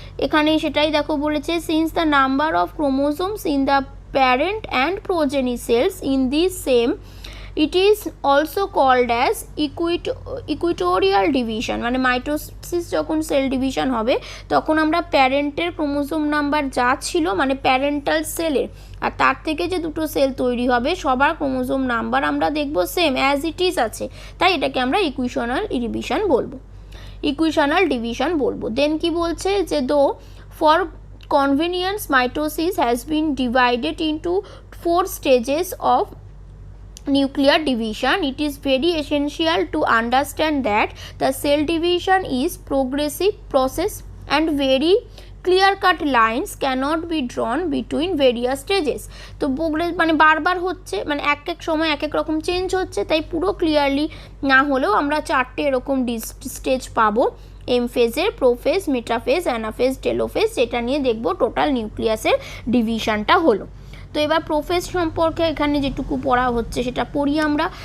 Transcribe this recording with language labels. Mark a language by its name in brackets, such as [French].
[Bangla] এখানে সেটাই দেখো বলেছে, [English] since the number of chromosomes in the parent and progeny cells in this same it is also called as equatorial division, [Bangla] মানে mitosis যখন cell division হবে তখন আমরা প্যারেন্টের ক্রোমোজোম নাম্বার যা ছিল মানে প্যারেন্টাল সেলের, আর তার থেকে যে দুটো সেল তৈরি হবে সবার ক্রোমোজোম নাম্বার আমরা দেখব সেম অ্যাজ ইট ইজ আছে, তাই এটাকে আমরা ইকুইশনাল ডিভিশন বলবো, ইকুইশনাল ডিভিশন বলবো। দেন কি বলছে যে [English] Though for convenience mitosis has been divided into 4 stages of nuclear division. It is very essential to understand that the cell division is progressive process and very clear cut lines cannot be drawn between various stages. [Bangla] তো মানে বারবার হচ্ছে, মানে এক এক সময় এক এক রকম চেঞ্জ হচ্ছে, তাই পুরো ক্লিয়ারলি না হলেও আমরা 4টে এরকম স্টেজ পাবো, এম ফেজের, প্রোফেজ, মেটাফেজ, অ্যানাফেজ, টেলোফেজ, যেটা নিয়ে দেখবো টোটাল নিউক্লিয়াসের ডিভিশনটা হলো। তো এবার প্রোফেজ সম্পর্কে এখানে যেটুকু পড়া হচ্ছে সেটা পড়ি আমরা।